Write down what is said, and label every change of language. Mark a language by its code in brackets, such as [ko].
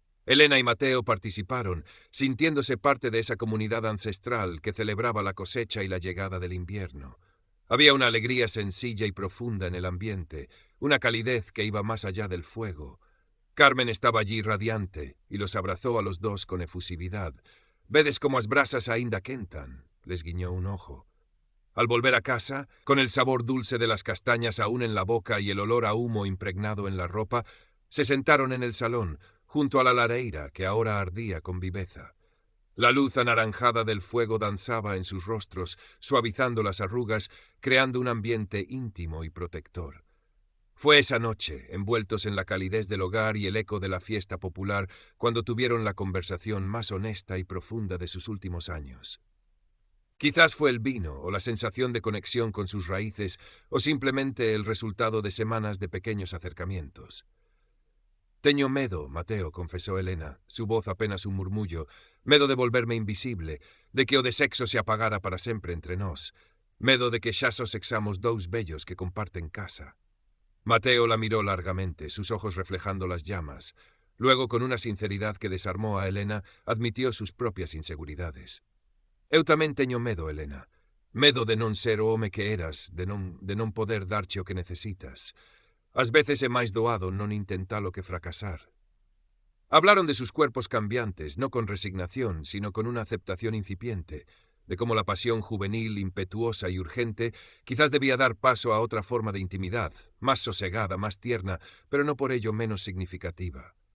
[es] Elena y Mateo participaron, sintiéndose parte de esa comunidad ancestral que celebraba la cosecha y la llegada del invierno. Había una alegría sencilla y profunda en el ambiente, una calidez que iba más allá del fuego. Carmen estaba allí radiante y los abrazó a los dos con efusividad. [gl] «Vedes como as brasas aínda quentan», [es] les guiñó un ojo. Al volver a casa, con el sabor dulce de las castañas aún en la boca y el olor a humo impregnado en la ropa, se sentaron en el salón, junto a la lareira que ahora ardía con viveza. La luz anaranjada del fuego danzaba en sus rostros, suavizando las arrugas, creando un ambiente íntimo y protector. Fue esa noche, envueltos en la calidez del hogar y el eco de la fiesta popular, cuando tuvieron la conversación más honesta y profunda de sus últimos años. Quizás fue el vino, o la sensación de conexión con sus raíces, o simplemente el resultado de semanas de pequeños acercamientos. [gl] «Teño medo, Mateo», [es] confesó Elena, su voz apenas un murmullo, [gl] «medo de volverme invisible, de que o de sexo se apagara para sempre entre nós, medo de que xa só sexamos dous vellos que comparten casa». [es] Mateo la miró largamente, sus ojos reflejando las llamas. Luego, con una sinceridad que desarmó a Elena, admitió sus propias inseguridades. [gl] «Eu tamén teño medo, Elena. Medo de non ser o home que eras, de non poder darche o que necesitas. Ás veces é máis doado non intentalo que fracasar». [es] Hablaron de sus cuerpos cambiantes, no con resignación, sino con una aceptación incipiente, de cómo la pasión juvenil, impetuosa y urgente, quizás debía dar paso a otra forma de intimidad, más sosegada, más tierna, pero no por ello menos significativa.